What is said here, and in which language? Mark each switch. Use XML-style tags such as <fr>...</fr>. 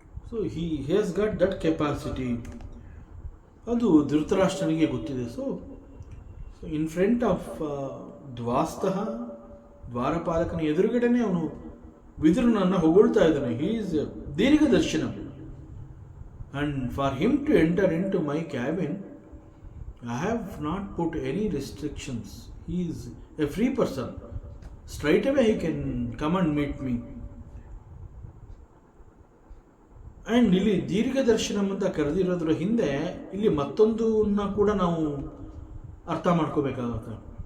<en>So he has got that capacity.</en> <kn>ಅದು ಧೃತರಾಷ್ಟ್ರನಿಗೆ ಗೊತ್ತಿದೆ.</kn> <en>so in front of</en> <kn>ದ್ವಾಸ್ತಃ, ದ್ವಾರಪಾಲಕನ ಎದುರುಗಡೆನೆ ಅವನು ವಿದುರನನ್ನು ಹೊಗಳ್ತಾ ಇದ್ದಾನೆ.</kn> <en>He is ದೀರ್ಘದರ್ಶನ. And for him to enter into my cabin, I have not put any restrictions. He is a free person. Straight away he can come and meet me.</en> <kn>And ಇಲ್ಲಿ ದೀರ್ಘದರ್ಶನಂ ಅಂತ ಕರೆದಿರೋದ್ರ ಹಿಂದೆ ಇಲ್ಲಿ ಮತ್ತೊಂದನ್ನ ಕೂಡ ನಾವು ಅರ್ಥ ಮಾಡ್ಕೋಬೇಕಾಗುತ್ತೆ.</kn>